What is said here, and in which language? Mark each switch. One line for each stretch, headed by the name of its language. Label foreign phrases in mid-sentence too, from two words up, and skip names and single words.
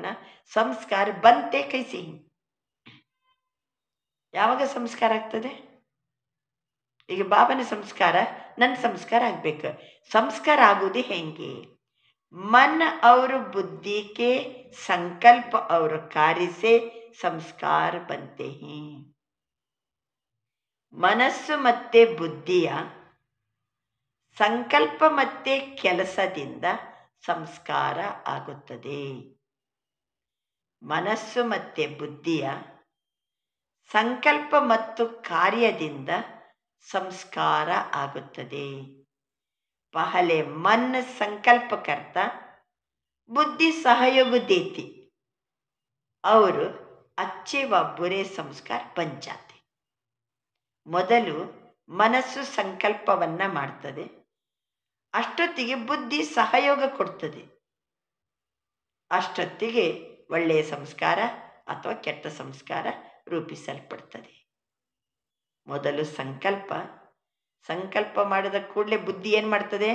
Kannada: ಸಂಸ್ಕಾರ ಬಂತೆ ಕೈಸಿ? ಯಾವಾಗ ಸಂಸ್ಕಾರ ಆಗ್ತದೆ? ಈಗ ಬಾಬನ ಸಂಸ್ಕಾರ ನನ್ನ ಸಂಸ್ಕಾರ ಆಗಬೇಕು. ಸಂಸ್ಕಾರ ಆಗೋದು ಹೆಂಗೆ?
Hindi: मन और बुद्धि के संकल्प और कार्य से संस्कार बनते हैं.
Kannada: ಮನಸ್ಸು ಮತ್ತೆ ಬುದ್ಧಿಯ ಸಂಕಲ್ಪ ಮತ್ತೆ ಕೆಲಸದಿಂದ ಸಂಸ್ಕಾರ ಆಗುತ್ತದೆ. ಮನಸ್ಸು ಮತ್ತೆ ಬುದ್ಧಿಯ ಸಂಕಲ್ಪ ಮತ್ತು ಕಾರ್ಯದಿಂದ ಸಂಸ್ಕಾರ ಆಗುತ್ತದೆ.
Hindi: पहले मन संकल्प करता, बुद्धि सहयोग देती और अच्छे व बुरे संस्कार बन जाते.
Kannada: ಮೊದಲು ಮನಸ್ಸು ಸಂಕಲ್ಪವನ್ನು ಮಾಡ್ತದೆ, ಅಷ್ಟೊತ್ತಿಗೆ ಬುದ್ಧಿ ಸಹಯೋಗ ಕೊಡ್ತದೆ, ಅಷ್ಟೊತ್ತಿಗೆ ಒಳ್ಳೆಯ ಸಂಸ್ಕಾರ ಅಥವಾ ಕೆಟ್ಟ ಸಂಸ್ಕಾರ ರೂಪಿಸಲ್ಪಡ್ತದೆ. ಮೊದಲು ಸಂಕಲ್ಪ ಮಾಡಿದ ಕೂಡಲೇ ಬುದ್ಧಿ ಏನು ಮಾಡ್ತದೆ?